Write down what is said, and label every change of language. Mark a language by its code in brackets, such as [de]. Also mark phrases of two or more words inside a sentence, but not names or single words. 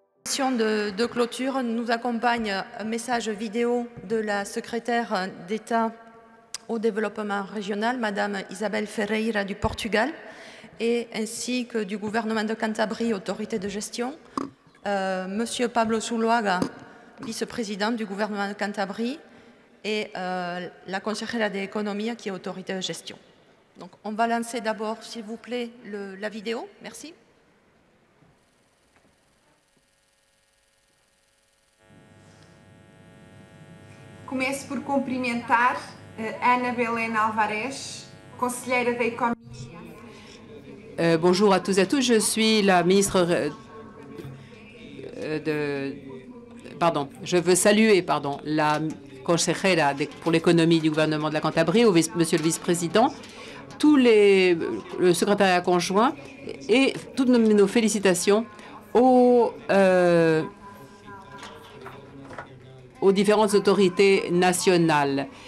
[fr] De clôture, nous accompagne un message vidéo de la secrétaire d'État au développement régional, Madame Isabel Ferreira du Portugal, et ainsi que du gouvernement de Cantabrie, autorité de gestion, Monsieur Pablo Zuluaga, vice-président du gouvernement de Cantabrie, et la [es] consejera de Economía, [fr] qui est autorité de gestion. Donc, on va lancer d'abord, s'il vous plaît, la vidéo. Merci. [pt] Começo por cumprimentar Ana Belén Alvarez, conselheira da Economia. [fr] Bonjour à tous et à tous. Je suis la ministre je veux saluer la consejera pour l'économie du gouvernement de la Cantabrie, monsieur le vice-président, le secrétariat conjoint et toutes nos félicitations aux différentes autorités nationales.